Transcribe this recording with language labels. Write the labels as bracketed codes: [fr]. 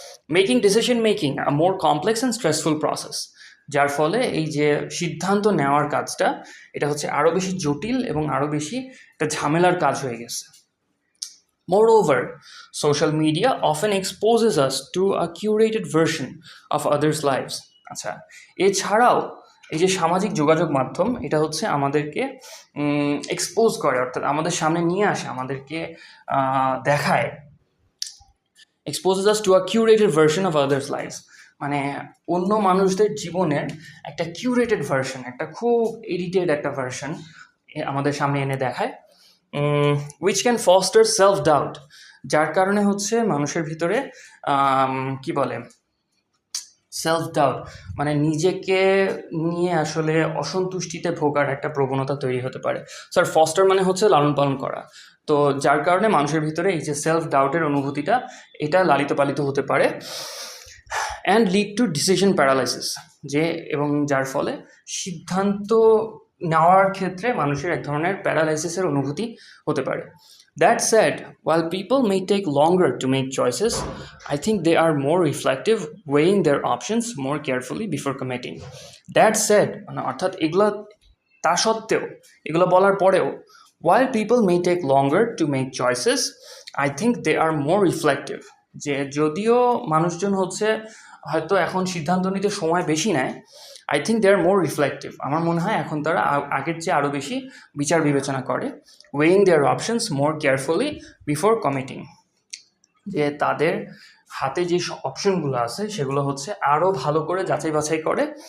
[en] making decision making a more complex and stressful process, [bn] যার ফলে এই যে সিদ্ধান্ত নেওয়ার কাজটা এটা হচ্ছে আরও বেশি জটিল এবং আরও বেশি একটা ঝামেলার কাজ হয়ে গেছে। [en] Moreover, social media often exposes us to a curated version of others' lives. [bn] আচ্ছা, এছাড়াও এই যে সামাজিক যোগাযোগ মাধ্যম এটা হচ্ছে আমাদেরকে এক্সপোজ করে, অর্থাৎ আমাদের সামনে নিয়ে আসে, আমাদেরকে দেখায়, [en] exposes us to a curated version of others' lives. [bn] মানে অন্য মানুষদের জীবনের একটা কিউরেটেড ভার্সন, একটা খুব এডিটেড একটা ভার্সন আমাদের সামনে এনে দেখায়, [en] which can foster self doubt, [bn] যার কারণে হচ্ছে মানুষের ভিতরে কি বলে সেলফ ডাউট, মানে নিজেকে নিয়ে আসলে অসন্তুষ্টিতে ভোগার একটা প্রবণতা তৈরি হতে পারে। স্যার ফস্টার মানে হচ্ছে লালন পালন করা, তো যার কারণে মানুষের ভিতরে এই যে সেলফ ডাউটের অনুভূতিটা এটা লালিত পালিত হতে পারে, [en] and lead to decision paralysis, [bn] যে এবং যার ফলে সিদ্ধান্ত নেওয়ার ক্ষেত্রে মানুষের এক ধরনের প্যারালাইসিসের অনুভূতি হতে পারে। [en] That said, while people may take longer to make choices, I think they are more reflective, weighing their options more carefully before committing. That said, [bn] মানে অর্থাৎ এগুলো তা সত্ত্বেও, এগুলো বলার পরেও, [en] while people may take longer to make choices, I think they are more reflective, [bn] যে যদিও মানুষজন হচ্ছে হয়তো এখন সিদ্ধান্ত নিতে সময় বেশি নেয়, [en] I think they are more reflective, [bn] আমার মনে হয় এখন তারা আগের চেয়ে আরও বেশি বিচার বিবেচনা করে, [en] weighing their options more carefully before committing, [bn] যে তাদের হাতে যে অপশনগুলো আছে সেগুলো হচ্ছে আরও ভালো করে যাচাই বাছাই করে।